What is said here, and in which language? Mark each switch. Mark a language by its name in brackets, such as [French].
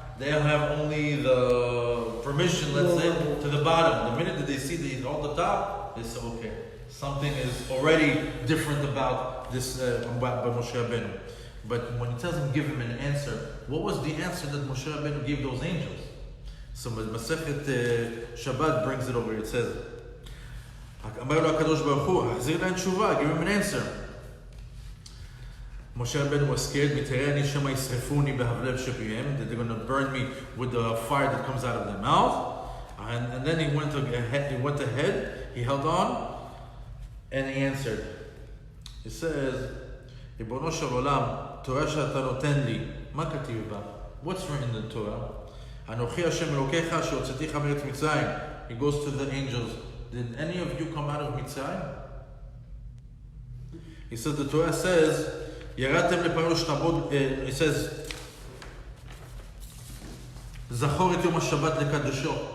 [English] They have only the permission, let's say, to the bottom. The minute that they see that he's on the top, they say, okay, something is already different about this, about Moshe Rabbeinu. But when he tells him, give him an answer, what was the answer that Moshe Rabbeinu gave those angels? So Masechet Shabbat brings it over. It says, [Hebrew] אמר לו הקדוש ברוך הוא, החזיר להם תשובה, [English] give him an answer. Moshe Rabbeinu was scared, that they're going to burn me with the fire that comes out of their mouth. And then he went ahead, he held on, and he answered. He says, [Hebrew] ריבונו של עולם, תורה שאתה נותן לי, מה כתיב בה? [English] What's written in the Torah? [Hebrew] אנוכי השם אלוקיך שהוצאתיך מארץ מצרים. [English] He goes to the angels. Did any of you come out of Mitzrayim? He says, the Torah says, [Hebrew] ירדתם לפרעה שתעבוד, [English] it says, [Hebrew] זכור את יום השבת לקדשו.